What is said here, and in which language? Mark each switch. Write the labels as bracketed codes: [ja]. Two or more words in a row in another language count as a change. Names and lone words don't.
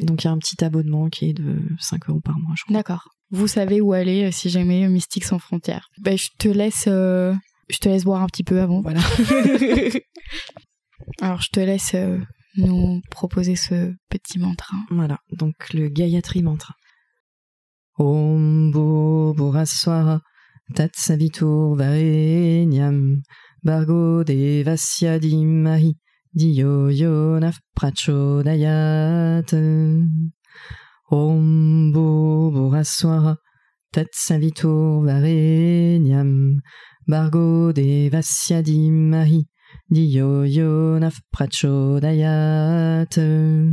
[fr] Donc il y a un petit abonnement qui est de 5 € par mois, je crois. D'accord. Vous savez où aller si jamais Mystique sans frontières. Je te laisse boire un petit peu avant. Voilà. Alors je te laisse nous proposer ce petit mantra. Voilà, donc le Gayatri Mantra. [sa] Om Bhuraswara Tat Savitur Varenyam Bhargo Devasya Dhimahi Dhiyo Yona Prachodayat. Om Bhuraswara Tat Savitur Varenyam Bhargo Devasya Dhimahi Dhiyo Yona Prachodayat.